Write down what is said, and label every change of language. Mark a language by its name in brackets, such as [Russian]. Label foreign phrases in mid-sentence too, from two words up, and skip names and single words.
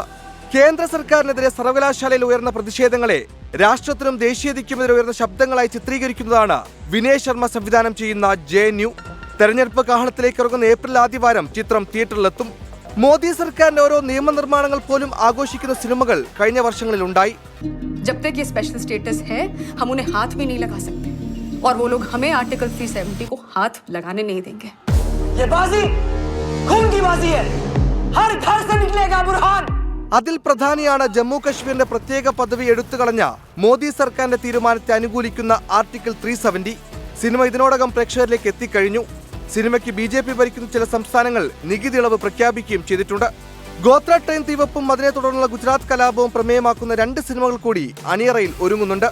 [Malayalam] കേന്ദ്ര സർക്കാരിനെതിരെ സർവകലാശാലയിൽ ഉയർന്ന പ്രതിഷേധങ്ങളെ രാഷ്ട്രത്തിനും ദേശീയതയ്ക്കുമെതിരെ ഉയർന്ന ശബ്ദങ്ങളായി ചിത്രീകരിക്കുന്നതാണ് വിനയ് ശർമ്മ സംവിധാനം ചെയ്യുന്ന JNU. തെരഞ്ഞെടുപ്പ് കാഹളത്തിലേക്ക് ഇറങ്ങുന്ന ഏപ്രിൽ ആദ്യവാരം ചിത്രം തിയേറ്ററിലെത്തും. മോദി സർക്കാരിന്റെ ഓരോ നിയമനിർമ്മാണങ്ങൾ പോലും ആഘോഷിക്കുന്ന സിനിമകൾ കഴിഞ്ഞ വർഷങ്ങളിലുണ്ടായി. [Hindi] जब तक ये स्पेशल स्टेटस है हम उन्हें हाथ भी नहीं लगा सकते और वो लोग हमें आर्टिकल 370 को हाथ लगाने नहीं देंगे. ये बाजी खून की बाजी है, हर घर से निकलेगा बुरहान. [Malayalam] അതിൽ പ്രധാനിയാണ് ജമ്മു കശ്മീരിന്റെ പ്രത്യേക പദവി എടുത്തുകളഞ്ഞ മോദി സർക്കാരിന്റെ തീരുമാനത്തെ അനുകൂലിക്കുന്ന ആർട്ടിക്കിൾ 370. സിനിമ ഇതിനോടകം പ്രേക്ഷകരിലേക്ക് എത്തിക്കഴിഞ്ഞു. സിനിമയ്ക്ക് BJP ഭരിക്കുന്ന ചില സംസ്ഥാനങ്ങൾ നികുതി ഇളവ് പ്രഖ്യാപിക്കുകയും ചെയ്തിട്ടുണ്ട്. ഗോത്ര ട്രെയിൻ തീവപ്പും അതിനെ തുടർന്നുള്ള ഗുജറാത്ത് കലാപവും പ്രമേയമാക്കുന്ന 2 സിനിമകൾ കൂടി അണിയറയിൽ ഒരുങ്ങുന്നുണ്ട്.